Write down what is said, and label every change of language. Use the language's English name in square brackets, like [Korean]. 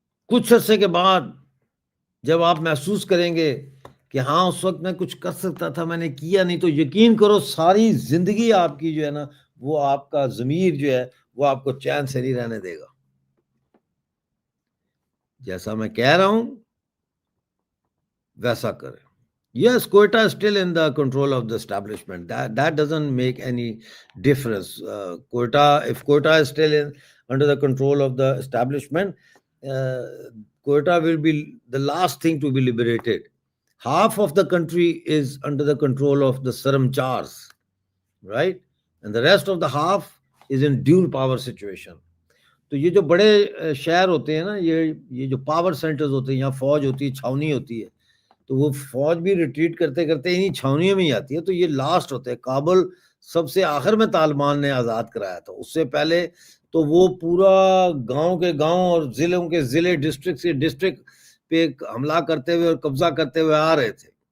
[Urdu] کچھ عرصے کے بعد جب آپ محسوس کریں گے کہ ہاں اس وقت میں کچھ کر سکتا تھا میں نے کیا نہیں، تو یقین کرو ساری زندگی آپ کی جو ہے نا وہ آپ کا ضمیر جو ہے وہ آپ کو چین سے نہیں رہنے دے گا. جیسا میں کہہ رہا ہوں ویسا کریں. [English] Yes, Quetta is still in the control of the establishment. That doesn't make any difference. If Quetta is still under the control of the establishment, uh, Quetta will be the last thing to be liberated. Half of the country is under the control of the Saramchars, right? And the rest of the half is in dual power situation. [Urdu] تو یہ جو بڑے شہر ہوتے ہیں نا، یہ جو پاور سینٹرز ہوتے ہیں، یہاں فوج ہوتی ہے، چھاونی ہوتی ہے، تو وہ فوج بھی ریٹریٹ کرتے کرتے انہیں چھاونیوں میں ہی آتی ہے. تو یہ لاسٹ ہوتے ہیں. کابل سب سے آخر میں طالبان نے آزاد کرایا تھا. اس سے پہلے تو وہ پورا گاؤں کے گاؤں اور ضلعوں کے ضلع، ڈسٹرکٹ سے ڈسٹرکٹ پہ حملہ کرتے ہوئے اور قبضہ کرتے ہوئے آ رہے تھے.